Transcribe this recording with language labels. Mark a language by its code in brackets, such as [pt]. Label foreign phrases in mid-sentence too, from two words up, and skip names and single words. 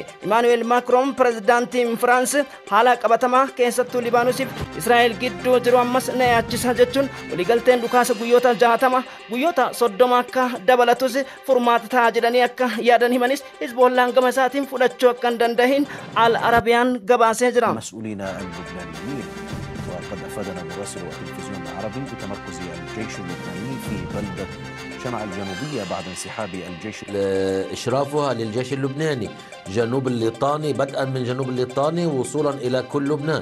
[om] Emmanuel Macron pirezidaantiin Firaansi haala qabatamaa keessattuu Libaanosiif Israa'el gidduu jiru ammas na yaachisa jechuun waliigalteen dhukaasa guyyoota 60 guyyoota 30 akka dabalatus furmaata ta'a jedhanii akka yaadan himanis Hizbollaan gama isaatiin fudhachuu akka hin danda'in Al Arabiyaan gabaasee jira. [ar] مسؤولين اللبنانيين وقد أفادنا مراسل وتلفزيون العربي بتمركز الجيش اللبناني في بلدة شمع الجنوبية بعد انسحاب الجيش. إشرافها للجيش اللبناني جنوب الليطاني، بدءا من جنوب الليطاني وصولا إلى كل لبنان.